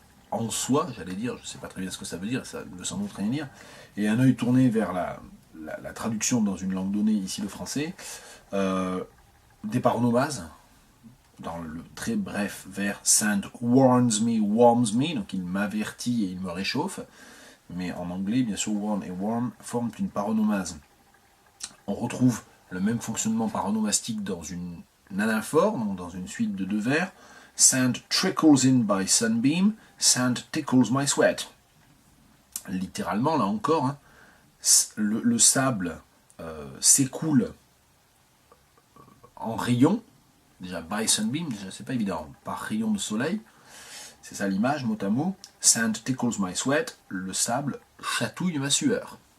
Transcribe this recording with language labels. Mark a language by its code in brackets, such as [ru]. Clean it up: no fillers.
[fr] en soi, j'allais dire, je ne sais pas très bien ce que ça veut dire, ça ne veut sans doute rien dire, et un œil tourné vers la traduction dans une langue donnée, ici le français, des paronomases, dans le très bref vers [en] Sand warms me, [fr] donc il m'avertit et il me réchauffe, mais en anglais, bien sûr, warm et warm forment une paronomase. On retrouve le même fonctionnement paronomastique dans une anaphore, donc dans une suite de deux vers. [en] Sand trickles in by sunbeam, sand tickles my sweat. [fr] Littéralement, là encore, hein, le sable s'écoule en rayons. Déjà, [en] by sunbeam, [fr] déjà, c'est pas évident, par rayon de soleil. C'est ça l'image, mot à mot. [en] Sand tickles my sweat, [fr] le sable chatouille ma sueur.